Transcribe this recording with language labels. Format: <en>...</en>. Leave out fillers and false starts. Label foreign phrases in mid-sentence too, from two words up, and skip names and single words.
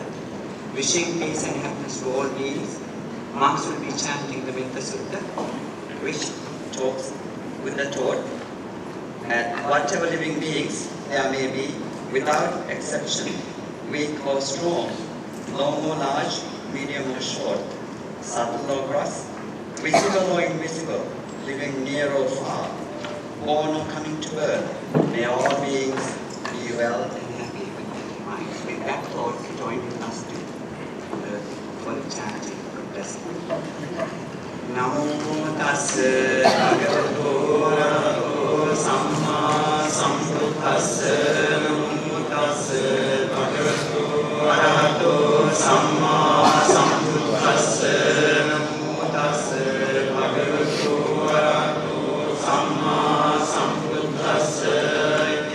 <en>Wishing peace and happiness to all beings, monks will be chanting the Vinta Sutta, which talks with the thought that whatever living beings there may be, without exception, weak or strong, long or large, medium or short, subtle or gross, visible or invisible, living near or far, born or coming to birth, may all beings be well and happy with their minds. With that thought, join with us for the chanting of blessing.</en> <pi>Namo tassa bhagavato arahato samma sambuddhassa. Namo tassa bhagavato arahato samma sambuddhassa. Namo tassa bhagavato arahato samma sambuddhassa.</pi>